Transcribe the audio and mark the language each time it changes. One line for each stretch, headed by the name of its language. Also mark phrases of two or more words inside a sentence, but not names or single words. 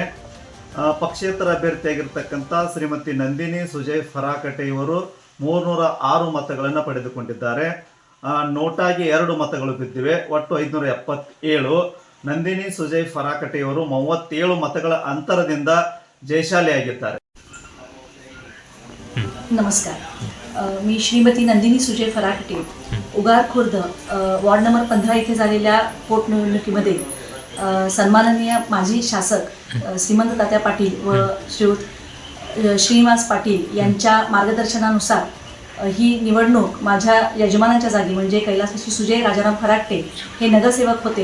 Kannada: ಪಕ್ಷೇತರ ಅಭ್ಯರ್ಥಿಯಾಗಿರ್ತಕ್ಕಂಥ ಶ್ರೀಮತಿ ನಂದಿನಿ ಸುಜಯ್ ಫರಾಕಟೆ ಇವರು 306 ಮತಗಳನ್ನು ಪಡೆದುಕೊಂಡಿದ್ದಾರೆ. ನೋಟಾಗಿ 2 ಮತಗಳು ಬಿದ್ದಿವೆ. ಒಟ್ಟು 577. ನಂದಿನಿ ಸುಜಯ್ ಫರಾಕಟೆ ಇವರು 37 ಮತಗಳ ಅಂತರದಿಂದ ಜಯಶಾಲಿಯಾಗಿದ್ದಾರೆ.
Marathi: नमस्कार, मी श्रीमती नंदिनी सुजय फराकटे उगार खुर्द वॉर्ड नंबर 15 इथे झालेल्या पोटनिवडणुकीमध्ये सन्माननीय माजी शासक श्रीमंत तात्या पाटील व श्रीनिवास पाटील यांच्या मार्गदर्शनानुसार ही निवडणूक माझ्या यजमानांच्या जागी म्हणजे कैलासवासी सुजय राजाराम फराकटे हे नगरसेवक होते.